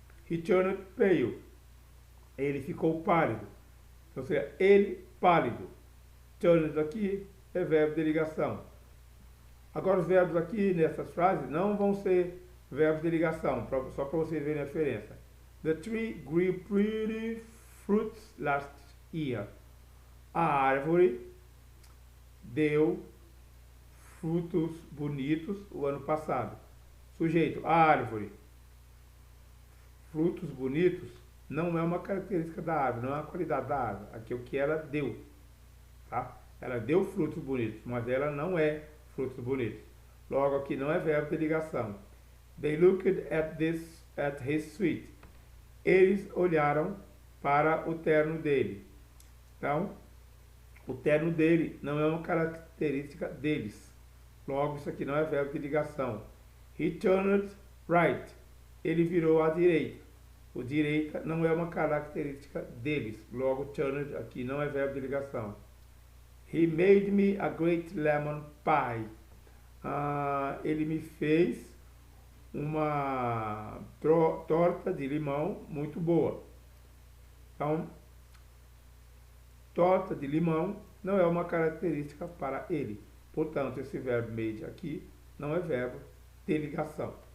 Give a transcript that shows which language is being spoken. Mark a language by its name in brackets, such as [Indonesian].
[English] He turned pale. [Portuguese] Ele ficou pálido. Então, seria ele pálido. Turned aqui é verbo de ligação. Agora, os verbos aqui nessas frases não vão ser verbos de ligação, só para vocês verem a diferença. [English] The tree grew pretty fruits last year. [Portuguese] A árvore deu frutos bonitos o ano passado. Sujeito, a árvore. Frutos bonitos não é uma característica da árvore, não é uma qualidade da árvore. Aqui é o que ela deu. Tá? Ela deu frutos bonitos, mas ela não é frutos bonitos. Logo, aqui não é verbo de ligação. [English] They looked at his sweet. [Portuguese] Eles olharam para o terno dele. Então, o terno dele não é uma característica deles. Logo, isso aqui não é verbo de ligação. [English] He turned right. [Portuguese] Ele virou à direita. O direita não é uma característica deles. Logo, turned aqui não é verbo de ligação. [English] He made me a great lemon pie. [Portuguese] Ele me fez uma torta de limão muito boa. Então, torta de limão não é uma característica para ele. Portanto, esse verbo made aqui não é verbo de ligação.